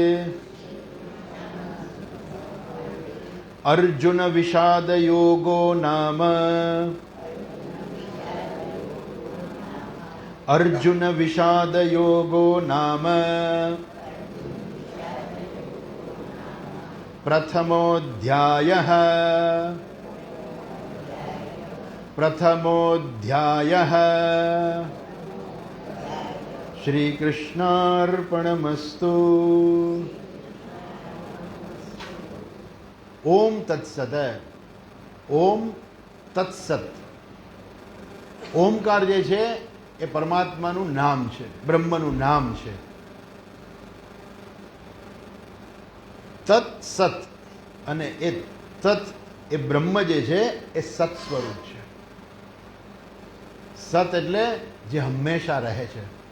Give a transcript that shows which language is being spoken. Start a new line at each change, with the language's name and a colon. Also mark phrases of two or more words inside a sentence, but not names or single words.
Sanskrit: अर्जुन विषाद योगो नाम प्रथमोऽध्यायः श्रीकृष्णार्पणमस्तु। ओम तत्सत। ओम तत्सत।
Gujarati: ઓમકાર જે છે એ પરમાત્માનું નામ છે, બ્રહ્મનું નામ છે. તત્સત અને એ તત એ બ્રહ્મ જે છે એ સત સ્વરૂપ છે. સત એટલે જે હંમેશા રહે છે.